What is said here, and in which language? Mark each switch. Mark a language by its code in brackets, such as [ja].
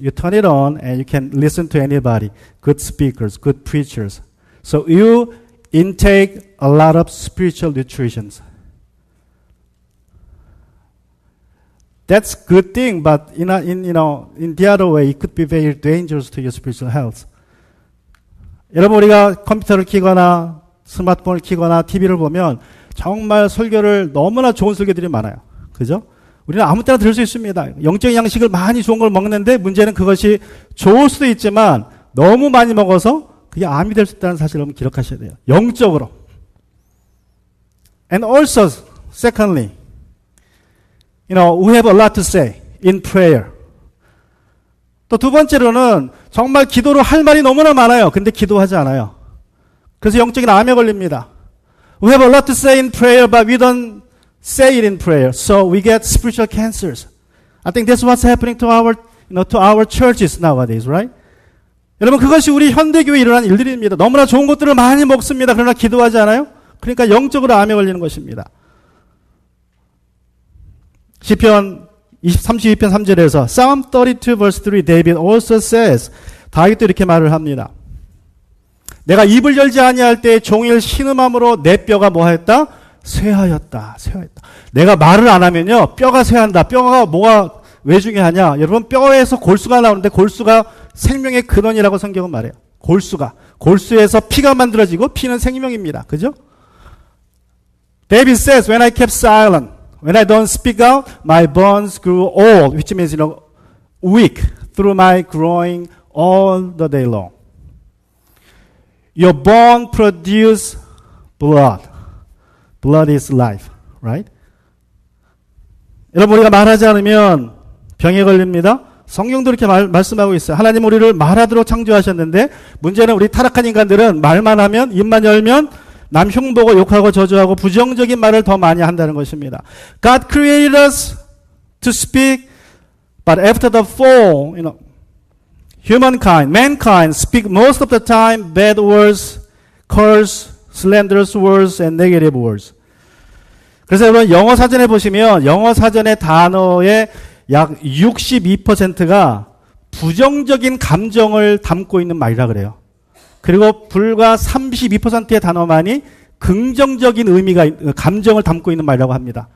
[en] You turn it on and you can listen to anybody, good speakers, good preachers. So you intake a lot of spiritual nutrition. That's good thing, but in the other way, it could be very dangerous to your spiritual health. [ko] 여러분, 우리가 컴퓨터를 켜거나 스마트폰을 켜거나 TV를 보면 정말 설교를 너무나 좋은 설교들이 많아요. 그죠? 우리는 아무 때나 들을 수 있습니다. 영적인 양식을 많이 좋은 걸 먹는데 문제는 그것이 좋을 수도 있지만 너무 많이 먹어서 그게 암이 될 수 있다는 사실을 여러분 기억하셔야 돼요. 영적으로. [en] And also, secondly, we have a lot to say in prayer. [ko] 또 두 번째로는 정말 기도로 할 말이 너무나 많아요. 근데 기도하지 않아요. 그래서 영적인 암에 걸립니다. [en] We have a lot to say in prayer, but we don't say it in prayer. So we get spiritual cancers. I think that's what's happening to our churches nowadays, right? [ko] 여러분, 그것이 우리 현대교회에 일어난 일들입니다. 너무나 좋은 것들을 많이 먹습니다. 그러나 기도하지 않아요? 그러니까 영적으로 암에 걸리는 것입니다. 시편 32편 3절에서 [en] Psalm 32 verse 3 David also says, [ko] 다윗도 이렇게 말을 합니다. 내가 입을 열지 아니할 때 종일 신음함으로 내 뼈가 뭐하였다? 쇠하였다. 내가 말을 안 하면요, 뼈가 쇠한다. 뼈가 뭐가 왜 중요하냐? 여러분, 뼈에서 골수가 나오는데 골수가 생명의 근원이라고 성경은 말해요. 골수에서 피가 만들어지고 피는 생명입니다. 그죠? [en] David says, when I kept silent, when I don't speak out, my bones grew old, which means, weak through my growing all the day long. Your bone produce blood. Blood is life, right? [ko] 여러분, 우리가 말하지 않으면 병에 걸립니다. 성경도 이렇게 말씀하고 있어요. 하나님 우리를 말하도록 창조하셨는데 문제는 우리 타락한 인간들은 말만 하면, 입만 열면 남 흉보고 욕하고 저주하고 부정적인 말을 더 많이 한다는 것입니다. [en] God created us to speak, but after the fall, mankind speak most of the time bad words, curse, slanderous words, and negative words. [ko] 그래서 여러분, 영어 사전에 보시면 영어 사전의 단어의 약 62%가 부정적인 감정을 담고 있는 말이라 그래요. 그리고 불과 32%의 단어만이 긍정적인 감정을 담고 있는 말이라고 합니다.